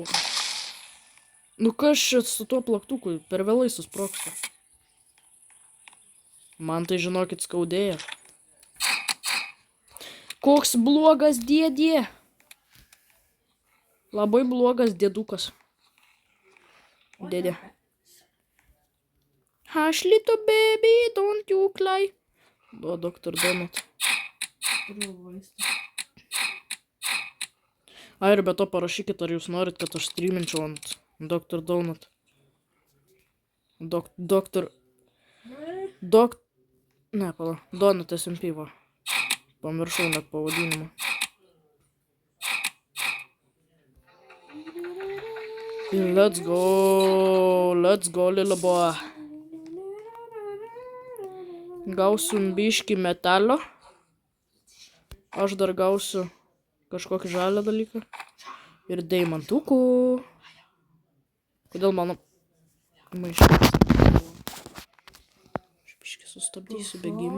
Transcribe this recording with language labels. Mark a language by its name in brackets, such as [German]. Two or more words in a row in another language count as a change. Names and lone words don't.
[Lithuanian] Nu kas čia su tuo plaktuku, per vėlai susprogsta. Man tai žinokit skaudėjo. Koks blogas dėdė. Labai blogas dėdukas. Dėdė. [English] Hush little baby, don't you cry. [Lithuanian] O, Dr. Donut. Turiu vaistą. Ai, ir be to parašykit, ar jūs norit, kad aš streaminčiau ant Dr. Donut. Ne, pala. Donut SMP, va. Pamiršau net pavadinimą. [English] Let's go, little boy. [Lithuanian] Gausiu biškį metalio. Aš dar gausiu kažkokį žalią dalyką. Ir deimantukų. Kodėl mano maišas? Aš biškį sustabdysiu bėgimą.